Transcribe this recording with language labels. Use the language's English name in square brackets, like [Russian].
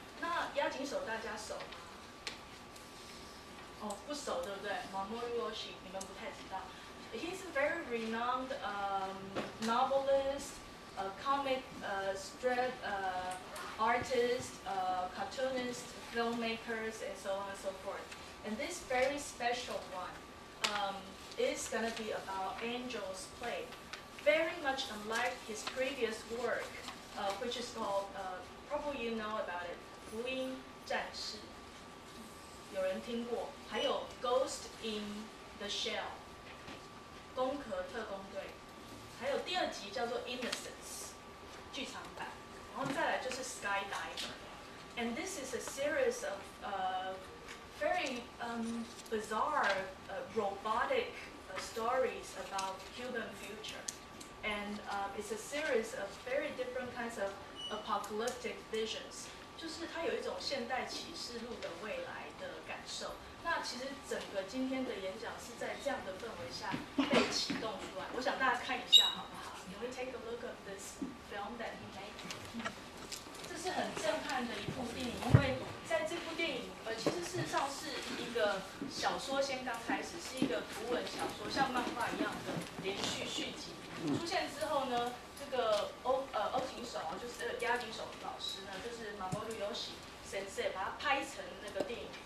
[Chinese] 那押井守大家熟吗？哦，不熟对不对 ？Mamoru Oshii 你们不太知道。 [English] He's a very renowned novelist, comic strip artist, cartoonist, filmmakers, and so on and so forth. And this very special one is going to be about Angel's Play. Very much unlike his previous work, which is called, probably you know about it, 福音战士。 [Chinese] 有人听过？还有 Ghost in the Shell。攻壳特工队，还有第二集叫做 Innocence 剧场版，然后再来就是 Skydiver。 [English] And this is a series of very bizarre, robotic stories about human future. And it's a series of very different kinds of apocalyptic visions. [Chinese] 就是它有一种现代启示录的未来的感受。那其实整个今天的演讲是在这样的氛围下被启动出来。我想大家看一下好不好 [English] ？Can we take a look at this film that he made？ [Chinese] 这是很震撼的一部电影，因为在这部电影，其实事实上是一个小说先刚开始，是一个图文小说，像漫画一样的连续续集。出现之后呢，这个欧琴手啊，就是押井守老师呢，就是马波鲁有喜先生把它拍成那个电影。